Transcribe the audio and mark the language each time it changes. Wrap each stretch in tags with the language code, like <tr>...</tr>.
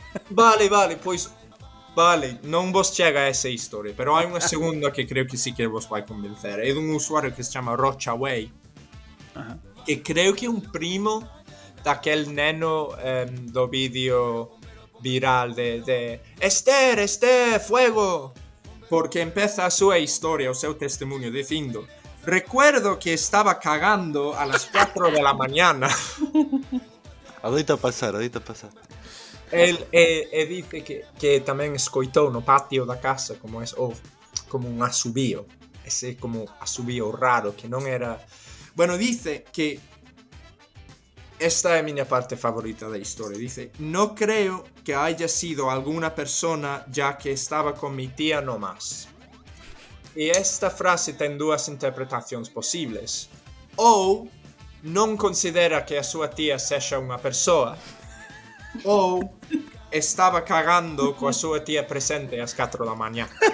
<gl>Vale, pois vale, non vos chega a esa historia, pero hai unha segunda que creo que sí que vos vai convencer. É dun usuario que se chama Rochaway, que creo que é un primo daquel neno do vídeo viral de Esther, fuego, porque empeza a súa historia, o seu testemunho dicindo</gl> <es>recuerdo que estaba cagando a las 4 de la mañana.</es> <gl>Adoita pasar. E dice que tamén escoitou no patio da casa como un asubío. Ese como asubío raro que non era... Bueno, dice que esta é a miña parte favorita da historia.</gl> <es>Dice, no creo que haya sido alguna persona ya que estaba con mi tía no más.</es> <gl>E esta frase ten dúas interpretacións posibles. Ou non considera que a súa tía sexa unha persoa, ou estaba cagando coa súa tía presente ás 4 da mañá.</gl>